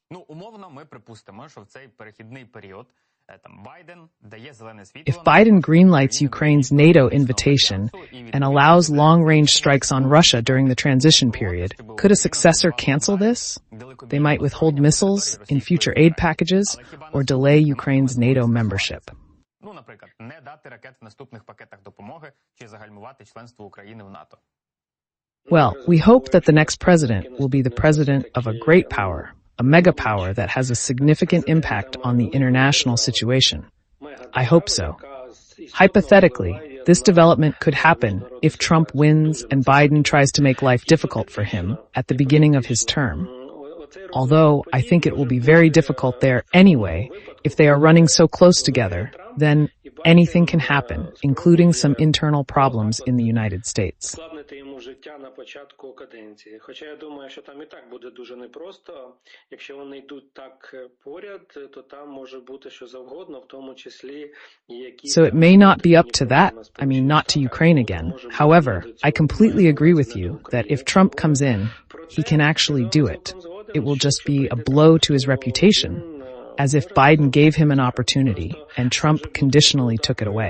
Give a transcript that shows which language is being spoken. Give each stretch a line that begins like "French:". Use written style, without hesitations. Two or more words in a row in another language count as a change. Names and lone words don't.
English: If Biden greenlights Ukraine's NATO invitation and allows long-range strikes on Russia during the transition period, could a successor cancel this? They might withhold missiles in future aid packages or delay Ukraine's NATO membership.
Ukrainian: Наприклад, не дати ракет в наступних пакетах допомоги чи загальмувати членство України в НАТО.
English: Well, we hope that the next president will be the president of a great power, a mega power that has a significant impact on the international situation. I hope so. Hypothetically, this development could happen if Trump wins and Biden tries to make life difficult for him at the beginning of his term. Although I think it will be very difficult there anyway, if they are running so close together, then anything can happen, including some internal problems in the United States.
Ukrainian: Хоча я думаю, що там і так буде дуже непросто. Якщо вони йдуть так поряд, то там може бути що завгодно, в тому числі які...
English: So it may not be up to that, not to Ukraine again. However, I completely agree with you that if Trump comes in, he can actually do it. It will just be a blow to his reputation, as if Biden gave him an opportunity and Trump conditionally took it away.